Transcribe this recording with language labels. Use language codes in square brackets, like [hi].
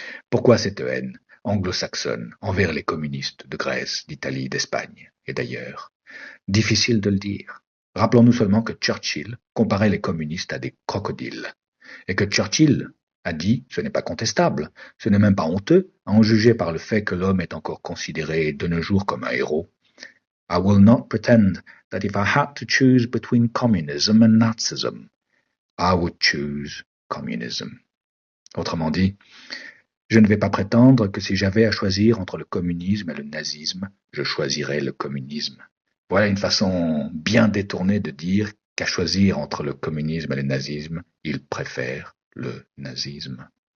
[fr] Pourquoi cette haine anglo-saxonne envers les communistes de Grèce, d'Italie, d'Espagne et d'ailleurs? Difficile de le dire. Rappelons-nous seulement que Churchill comparait les communistes à des crocodiles, et que Churchill a dit, ce n'est pas contestable, ce n'est même pas honteux, à en juger par le fait que l'homme est encore considéré de nos jours comme un héros. [en] I will not pretend that if I had to choose between communism and Nazism, I would choose communism. [fr] Autrement dit, je ne vais pas prétendre que si j'avais à choisir entre le communisme et le nazisme, je choisirais le communisme. Voilà une façon bien détournée de dire qu'à choisir entre le communisme et le nazisme, il préfère le nazisme.